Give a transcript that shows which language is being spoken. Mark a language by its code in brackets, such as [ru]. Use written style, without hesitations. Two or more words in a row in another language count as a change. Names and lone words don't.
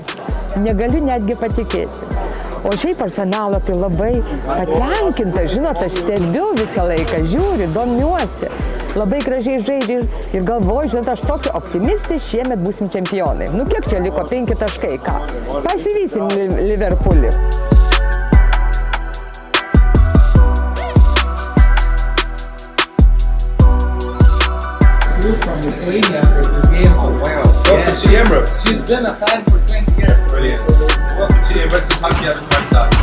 [lt] Negaliu netgi patikėti. O šiaip Arsenalo tai labai patenkinta, žinot, aš stebiu visą laiką, žiūriu, domiuosi. Labai gražiai žaidžia ir galvoju, žinot, aš tokia optimistė, šiemet būsim čempionai. Kiek čia liko 5 taškai, ką? Pasivysim Liverpoolį. [en] From Lithuania for this game. Oh wow! Welcome to Emirates. She's been a fan for 20 years. Brilliant. Welcome to Emirates and happy birthday.